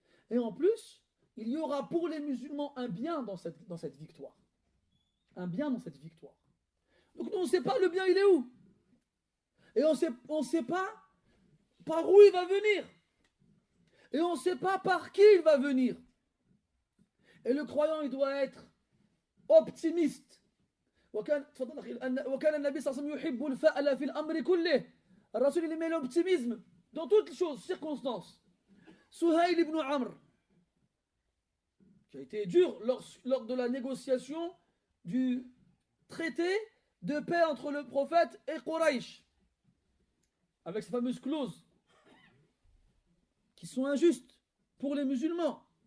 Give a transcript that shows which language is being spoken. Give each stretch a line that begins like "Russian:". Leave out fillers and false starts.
French: Et en plus, il y aura pour les musulmans un bien dans cette victoire. Un bien dans cette victoire. Donc nous, on ne sait pas le bien, il est où. Et on ne sait pas par où il va venir. Et on ne sait pas par qui il va venir. Et le croyant, il doit être optimiste.
Arabic: وكان النبي صلى الله عليه وسلم يحب الفأل في الأمر كله.
French: الرسول il aimait l'optimisme dans toutes les choses, circonstances. Suhayl ibn Amr, qui a été dur lors de la négociation du traité de paix entre le prophète et Quraysh, avec ces fameuses clauses qui sont injustes pour les musulmans.